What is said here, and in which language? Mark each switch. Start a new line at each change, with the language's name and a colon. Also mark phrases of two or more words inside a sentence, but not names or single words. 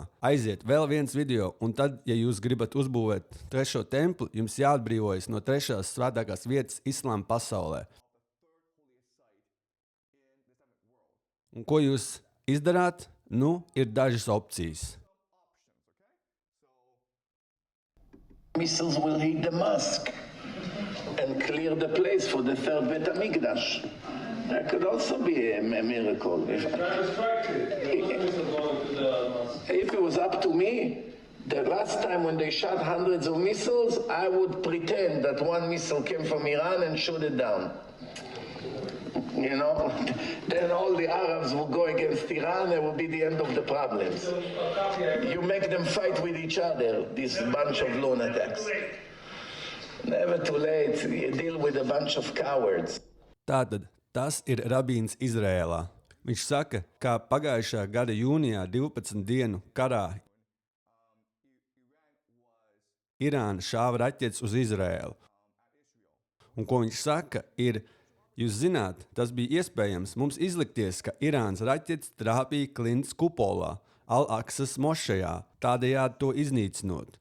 Latvian: Aiziet vēl viens video, un tad, ja jūs gribat uzbūvēt 3. templi, jums jāatbrīvojas no 3. svētākās vietas islāma pasaulē. Un ko jūs izdarāt? Nu, ir dažas opcijas.
English: Missiles will hit the mosque and clear the place for the third Bet HaMikdash. That could also be a miracle. If it was up to me, the last time when they shot hundreds of missiles, I would pretend that one missile came from Iran and shoot it down. You know, then all the Arabs will go against Iran, it will be the end of the problems. You make them fight with each other, this bunch of lunatics. Never too late, you deal with a bunch of cowards.
Latvian: Tātad, tas ir rabīns Izrēlā. Viņš saka, ka pagājušā gada jūnijā 12 dienu karā Irāna šāva raķetes uz Izrēlu. Un ko viņš saka, ir, jūs zināt, tas bija iespējams mums izlikties, ka Irānas raķetes trāpīja klints kupolā, Al-Aksas mošejā, tādējādi to iznīcinot.